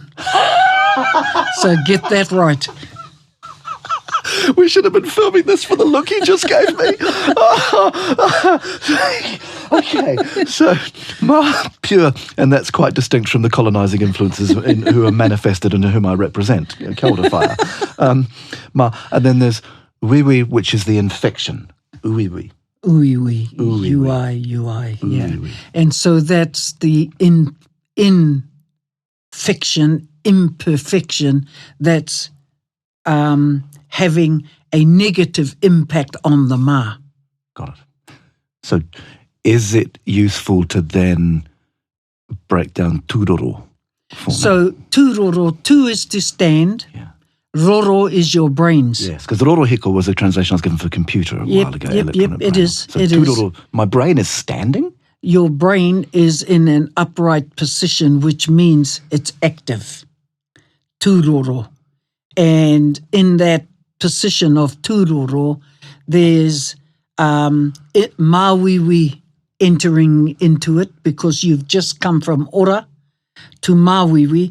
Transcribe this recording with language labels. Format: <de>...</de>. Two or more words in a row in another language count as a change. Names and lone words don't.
<en>So get that right. We should have been filming this for the look he just gave me. Okay, so Ma, pure, and that's quite distinct from the colonising influences who are manifested and whom I represent,</en> <mi>Kia ora whaia.</mi> <en>Ma, and then there's Wiwi, which is the infection, Uiwi. Uiwi, UI, yeah. And so that's the infection, imperfection that's having a negative impact on the ma. Got it. So is it useful to then break down tūroro for me? So tūroro, tū is to stand, roro is your brains. Yes, because</en> <mi>roro hiko</mi> <en>was a translation I was given for computer a while ago. Yep, it is. So tūroro, my brain is standing? Your brain is in an upright position, which means it's active. Tūroro. And in that position of tūroro, there's mawiwi entering into it because you've just come from ora to mawiwi.</en>